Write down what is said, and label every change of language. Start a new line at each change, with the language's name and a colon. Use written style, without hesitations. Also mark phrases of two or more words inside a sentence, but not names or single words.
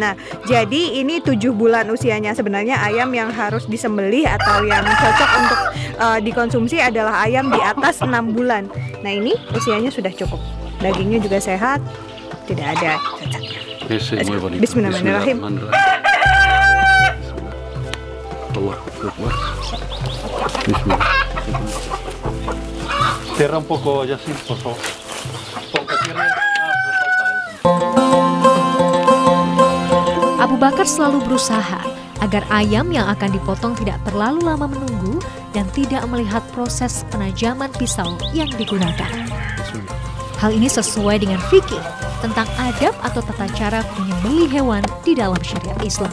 Indonesian: Nah, jadi ini 7 bulan usianya. Sebenarnya ayam yang harus disembelih atau yang cocok untuk dikonsumsi adalah ayam di atas 6 bulan. Nah, ini usianya sudah cukup. Dagingnya juga sehat, tidak ada cacatnya.
Arabic: Bismillahirrahmanirrahim.
Spanish: Cierra un poco, Yasin, por favor.
Indonesian: Abu Bakar selalu berusaha agar ayam yang akan dipotong tidak terlalu lama menunggu dan tidak melihat proses penajaman pisau yang digunakan. Hal ini sesuai dengan fikih tentang adab atau tata cara menyembelih hewan di dalam syariat Islam.